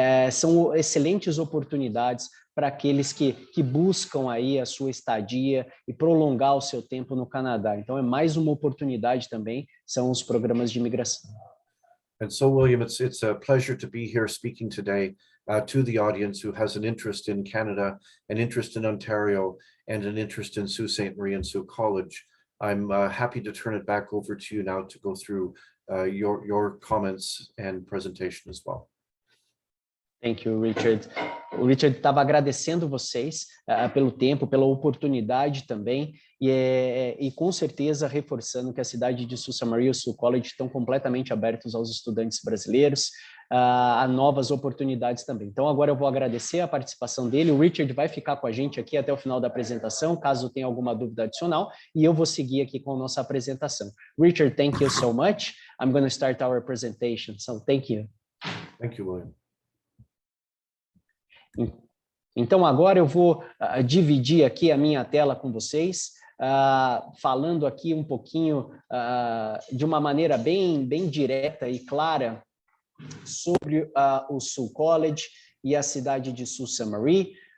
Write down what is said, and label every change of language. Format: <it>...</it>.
<pt>São excelentes oportunidades para aqueles que buscam aí a sua estadia e prolongar o seu tempo no Canadá. Então, é mais uma oportunidade também, são os programas de imigração.</pt> <en>And so, William, it's a pleasure to be here speaking today. to the audience who has an interest in Canada, an interest in Ontario, and an interest in Sault Ste. Marie and Sault College. I'm happy to turn it back over to you now to go through your comments and presentation as well. Thank you, Richard.</en> <pt>O Richard estava agradecendo vocês pelo tempo, pela oportunidade também, e com certeza reforçando que a cidade de Sault Ste. Marie e o Sault College estão completamente abertos aos estudantes brasileiros, a novas oportunidades também. Então, agora eu vou agradecer a participação dele. O Richard vai ficar com a gente aqui até o final da apresentação, caso tenha alguma dúvida adicional, e eu vou seguir aqui com a nossa apresentação.</pt> <en>Richard, thank you so much. I'm going to start our presentation, so thank you. Thank you, William.</en> <pt>Então, agora eu vou dividir aqui a minha tela com vocês, falando aqui um pouquinho de uma maneira bem direta e clara sobre o Sault College e a cidade de Sault Ste. Marie.</pt>